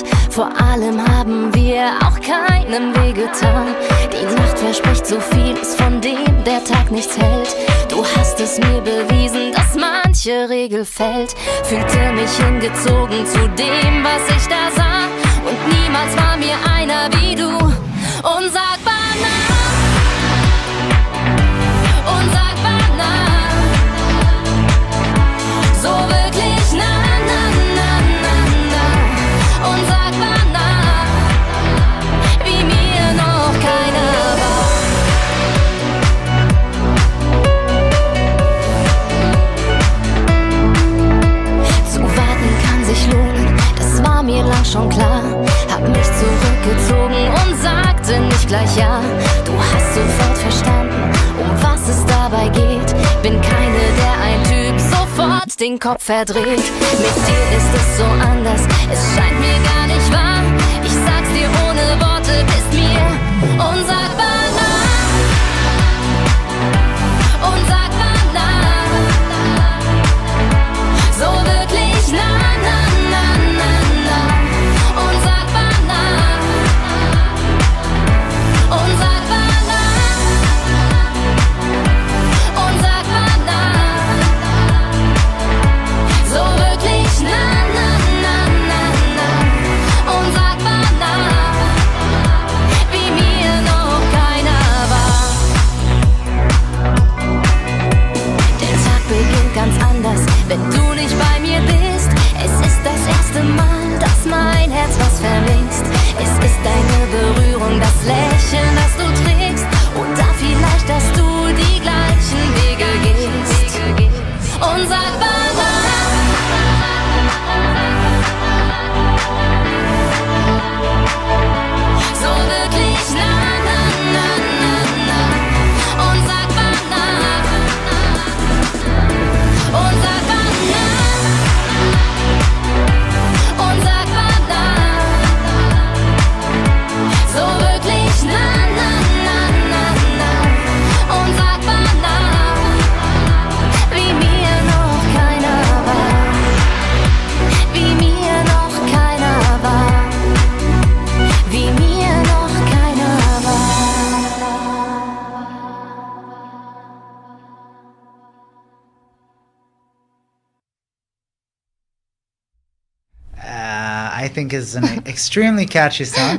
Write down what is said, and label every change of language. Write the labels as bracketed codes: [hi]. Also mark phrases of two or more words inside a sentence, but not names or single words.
[de] Vor allem haben wir auch keinem wehgetan. Die Nacht verspricht so vieles, von dem der Tag nichts hält. Du hast es mir bewiesen, dass manche Regel fällt. Fühlte mich hingezogen zu dem, was ich da sah. Und niemals war mir einer wie du. Unsagbar nah. Unsagbar nah. So wirklich nah, nah, nah, nah, nah. Unsagbar nah, wie mir noch keiner war. Zu warten kann sich lohnen, das war mir lang schon klar. Hab mich zurückgezogen und sagte nicht gleich ja. Du hast sofort verstanden, um was es dabei geht. Bin keine, der ein Typ sofort den Kopf verdreht. Mit dir ist es so anders, es scheint mir gar nicht wahr. Ich sag's dir ohne Worte, bist mir unsagbar nah. Unsagbar nah. So wirklich nah, nah, nah, nah, nah. Unsagbar nah. Unsagbar nah. Unsagbar nah. So wirklich nah, nah, nah, nah, nah. Unsagbar nah, wie mir noch keiner war. Der Tag beginnt ganz anders, wenn du nicht bei mir bist. Es ist das erste Mal, dass mein Herz was vermisst. Es ist deine Berührung, das Lächeln, das du trägst. Oder vielleicht, dass du die gleichen Wege gehst. Unsagbar nah. So wirklich nah, nah, nah, nah, nah. Unsagbar nah. Unsagbar nah. Unsagbar nah. So wirklich nah, nah, nah, nah, nah. Unsagbar nah, wie mir noch keiner war. Wie mir noch keiner war. Wie mir noch keiner war. [en] I think is an extremely catchy song.